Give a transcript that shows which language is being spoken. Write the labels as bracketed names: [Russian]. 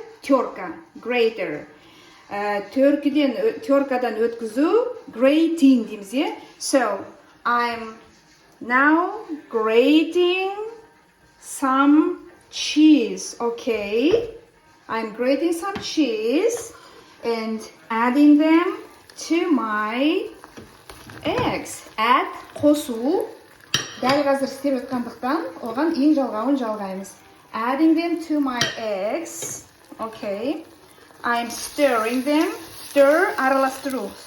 [Kazakh] Теркадан өткізу, grating дейміз, е? [English] So, I'm now grating some cheese, okay? I'm grating some cheese and adding them to my eggs. Add, қосу. [Kazakh] Дәл қазір істеп өткандықтан, оған ең жалғауын жалғаймыз. [English] Adding them to my eggs, okay? I'm stirring them. Stir, араластыру.